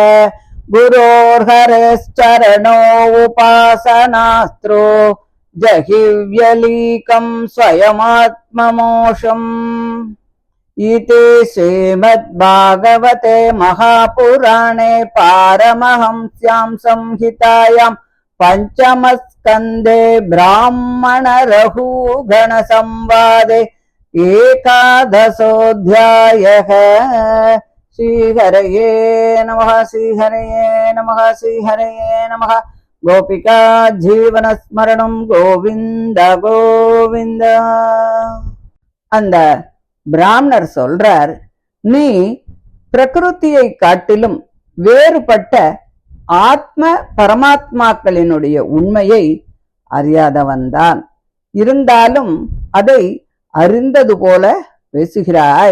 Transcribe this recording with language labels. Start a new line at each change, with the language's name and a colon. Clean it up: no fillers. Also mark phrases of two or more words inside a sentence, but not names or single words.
Sanskrit: गुरोर्हरेश्चरणो उपासनास्त्रो जहिव्यलीकं स्वयमात्ममोषम् इति श्रीमद्भागवते महापुराणे पारमहंस्यां संहितायां पंचमस्कन्धे ब्राह्मणरघुगणसंवादे एकादशोऽध्यायः। श्रीहरये नमः। श्रीहरये नमः। श्रीहरये नमः। गोपिका जीवनस्मरणं गोविन्द गोविन्द।
Tamil: அந்த பிராமணர் சொல்றார், நீ பிரகிருதியை காட்டிலும் வேறுபட்ட ஆத்ம பரமாத்மாக்களினுடைய உண்மையை அறியாதவன்தான். இருந்தாலும் அதை அறிந்தது போல பேசுகிறாய்.